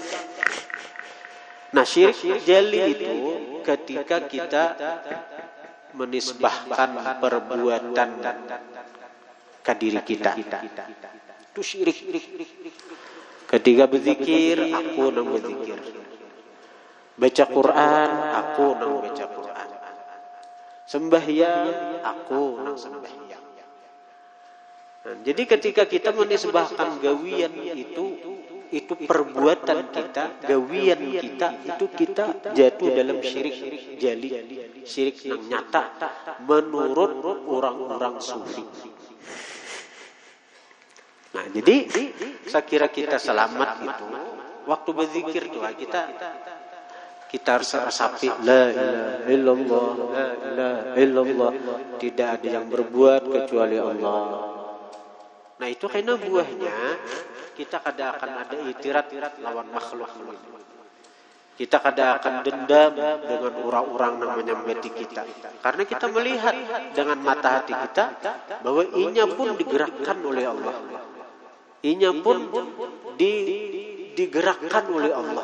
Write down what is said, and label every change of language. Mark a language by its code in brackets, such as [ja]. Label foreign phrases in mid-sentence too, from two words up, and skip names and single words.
[id] Nah syirik jali itu ketika kita menisbahkan perbuatan ke diri kita, itu syirik. [bjn] Ketika berzikir, aku nang berzikir. [id] Baca Quran, [bjn] aku nang baca Quran. Sembahyang, aku nang sembahyang. [id] Nah, jadi ketika kita menisbahkan gawian itu perbuatan kita, gawian kita, itu kita jatuh dalam syirik jali, syirik nang nyata menurut orang-orang sufi. Nah, jadi saya kira kita selamat itu waktu berzikir tuh kita harus resapi [ar] لا إله إلا الله, لا إله إلا الله, [id] tidak ada yang berbuat kecuali Allah. Nah itu karena buahnya kita kadang akan ada itirat lawan makhluk. Kita kadang akan dendam dengan orang-orang yang menyembah kita, karena kita melihat dengan mata hati kita bahwa inya pun digerakkan oleh Allah, inya pun digerakkan oleh Allah.